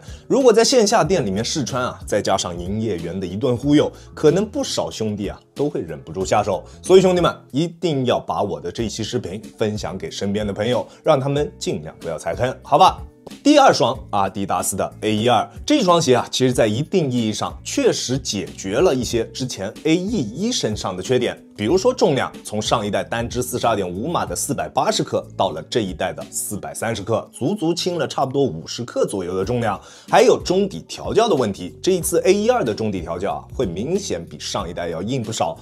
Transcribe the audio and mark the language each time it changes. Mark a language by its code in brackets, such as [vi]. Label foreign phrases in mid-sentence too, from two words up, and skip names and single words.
[zh] 如果在線下店裡面試穿再加上營業員的一頓忽悠，可能不少兄弟都會忍不住下手。所以兄弟們一定要把我的这一期視頻分享給身邊的朋友，讓他們盡量不要踩坑，好吧？第2雙阿迪達斯的 A12， 這雙鞋其實在一定意義上確實解決了一些之前 AE1 身上的缺點。比如說重量，從上一代單支 42.5 碼的480克到了這一代的430克，足輕了差不多50克左右的重量。還有中底調教的問題，這一次 A12 的中底調教會明顯比上一代要硬不少。